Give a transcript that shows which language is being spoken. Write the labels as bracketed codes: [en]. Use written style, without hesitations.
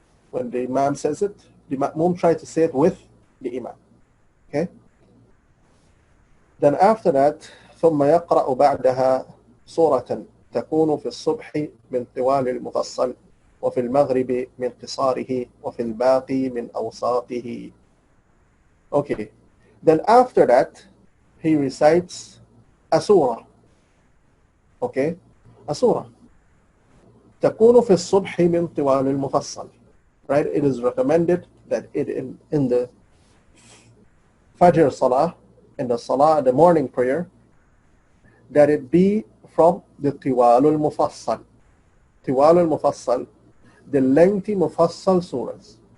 [en] When the Imam says it, the Ma'mum try to say it with the Imam. Okay? Then after that, [ar] ثم يقرأ بعدها سورة تكون في الصبح من طوال المفصل وفي المغرب من قصاره وفي الباقي من أوساطه. [en] Okay. Then after that, he recites a surah. Okay? A surah. [ar] تكون في الصبح من طوال المفصل. [en] Right? It is recommended that it in the Fajr Salah, in the Salah, the morning prayer, that it be from the Tiwalul Mufassal. Tiwalul Mufassal, the lengthy Mufassal surahs.